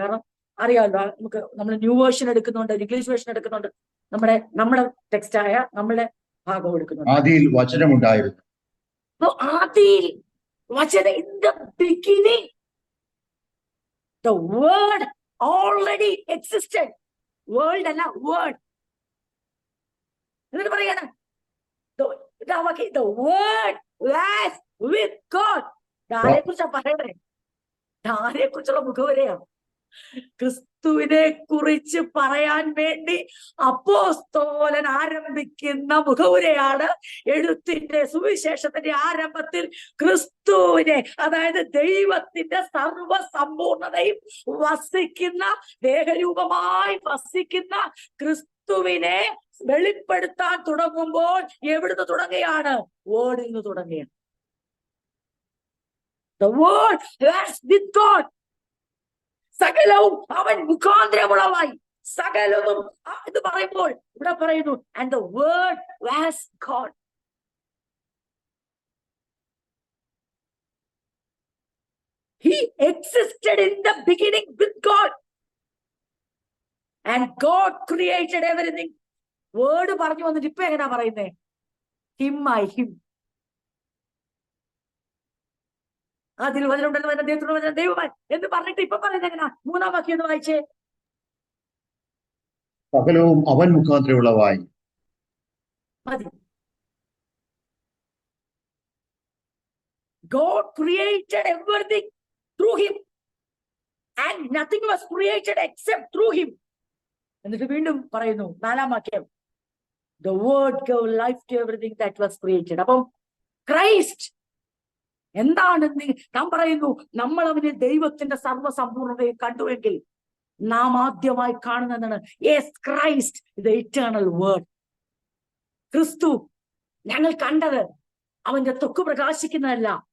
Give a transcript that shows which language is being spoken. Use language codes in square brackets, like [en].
[ml] കാരണം അറിയാമല്ലോ, നമ്മൾ ന്യൂ വേർഷൻ എടുക്കുന്നുണ്ട്, ഇംഗ്ലീഷ് വേർഷൻ എടുക്കുന്നുണ്ട്, നമ്മുടെ ടെക്സ്റ്റായ നമ്മളുടെ ഭാഗം എടുക്കുന്നുണ്ട്. ആദിയിൽ വചനമുണ്ടായിരുന്നു. ആദിയിൽ വചനം, [en] In the beginning the word already existed. [ml] World അല്ല, വേർഡ്. എന്നിട്ട് പറയാണ് [en] the word was with God. [ml] ആരെ കുറിച്ചാ പറയണേ? ആരെ കുറിച്ചുള്ള മുഖവരെയാണ്? ക്രിസ്തുവിനെ കുറിച്ച് പറയാൻ വേണ്ടി അപ്പോസ്തലൻ ആരംഭിക്കുന്ന മുഖവുരയാണ് എഴുത്തിന്റെ, സുവിശേഷത്തിന്റെ ആരംഭത്തിൽ ക്രിസ്തുവിനെ, അതായത് ദൈവത്തിന്റെ സർവസമ്പൂർണതയും വസിക്കുന്ന, ദേഹരൂപമായി വസിക്കുന്ന ക്രിസ്തുവിനെ വെളിപ്പെടുത്താൻ തുടങ്ങുമ്പോൾ എവിടുന്ന് തുടങ്ങുകയാണ്? വേർഡിൽ നിന്ന് തുടങ്ങുകയാണ്. [en] The word was with God. [ml] സകലവും അവൻ മുഖാന്തരമുള്ളതായി. സകലവും ഇത് പറയുമ്പോൾ ഇവിടെ പറയുന്നു, [en] and the word was God. He existed in the beginning with God. And God created everything. [ml] Word പറഞ്ഞു വന്നിട്ട് ഇപ്പൊ എങ്ങനെയാ പറയുന്നേ? Him I him. അതിൽ വചനമുണ്ടെന്ന് പറഞ്ഞ ദൈവത്തിനുള്ള വചനം ദൈവമായി എന്ന് പറഞ്ഞിട്ട് ഇപ്പൊ പറയുന്നത് എങ്ങനെയാ? 3-ാം വാക്യം ഒന്ന് വായിച്ചേ. സകലവും അവൻ മുഖാന്തരമുള്ളവായി. മതി. [en] God created everything through him and nothing was created except through him. [ml] എന്നിട്ട് വീണ്ടും പറയുന്നു 4-ാം വാക്യം, [en] The word gave life to everything that was created. [ml] അപ്പം ക്രൈസ്റ്റ് എന്താണ്? നാം പറയുന്നു, നമ്മൾ അവന് ദൈവത്തിന്റെ സർവ്വസമ്പൂർണതയെ കണ്ടുവെങ്കിൽ നാം ആദ്യമായി കാണുന്നതാണ് [en] Yes Christ the eternal word. [ml] ക്രിസ്തു ഞങ്ങൾ കണ്ടത് അവന്റെ ത്വക്ക് പ്രകാശിക്കുന്നതല്ല.